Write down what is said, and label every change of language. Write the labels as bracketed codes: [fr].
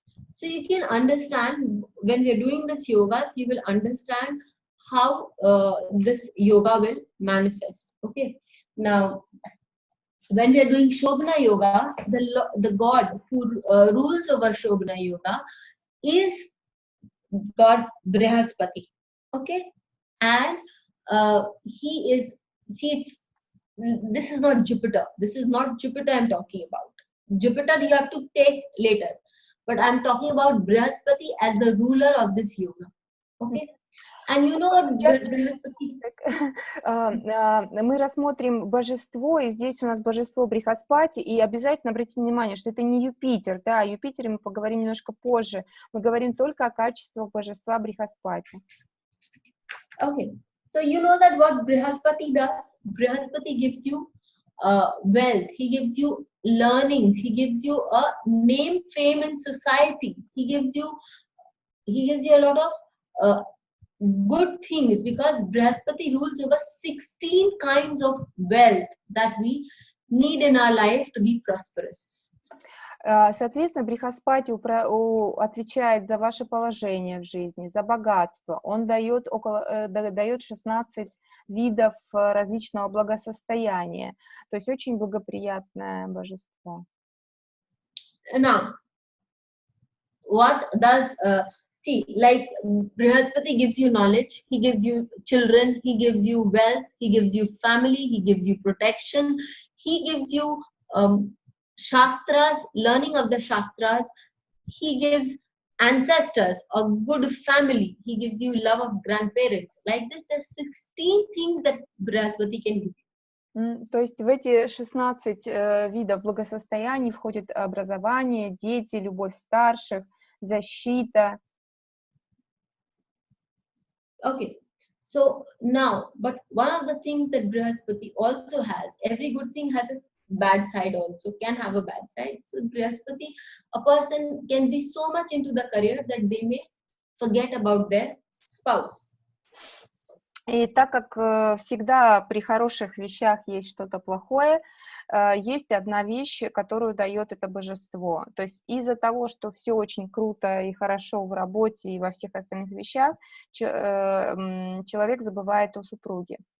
[en] So you can understand, when we are doing this yogas, you will understand how this yoga will manifest. Okay. Now, when we are doing Shobhana Yoga, the god who rules over Shobhana Yoga is God Brihaspati. Okay. And he is, see, this is not Jupiter. This is not Jupiter I'm talking about. Jupiter you have to take later. But I'm talking about Brihaspati as the ruler of this yoga. Okay? And you know what Brihaspati... [ru] Мы рассмотрим божество, и здесь у нас божество Брихаспати, и обязательно обратите внимание, что это не Юпитер, да, о Юпитере мы поговорим немножко позже. Мы говорим только о качествах божества Брихаспати. [en] Okay. So you know that what Brihaspati does? Brihaspati gives you wealth. He gives you learnings. He gives you a name, fame in society. He gives you a lot of good things, because Brihaspati rules over 16 kinds of wealth that we need in our life to be prosperous. [ru] Соответственно, Брихаспати отвечает за ваше положение в жизни, за богатство. Он дает 16 видов различного благосостояния. То есть очень благоприятное божество. [en] Now, what does see, like Brihaspati gives you knowledge, he gives you children, he gives you wealth, he gives you family, he gives you protection, he gives you Shastras, learning of the Shastras, he gives ancestors, a good family, he gives you love of grandparents. Like this, there's 16 things that Brihaspati can give. [ru] То есть в эти 16 видов благосостояний входит образование, дети, любовь старших, защита. [en] Okay, so now, but one of the things that Brihaspati also has, every good thing has a bad side also, can have a bad side. So Brihaspati, a person can be so much into the career that they may forget about their spouse. [ru] И так как всегда при хороших вещах есть что-то плохое, есть одна вещь, которую дает это божество. То есть из-за того, что все очень круто и хорошо в работе и во всех остальных вещах, человек забывает о супруге.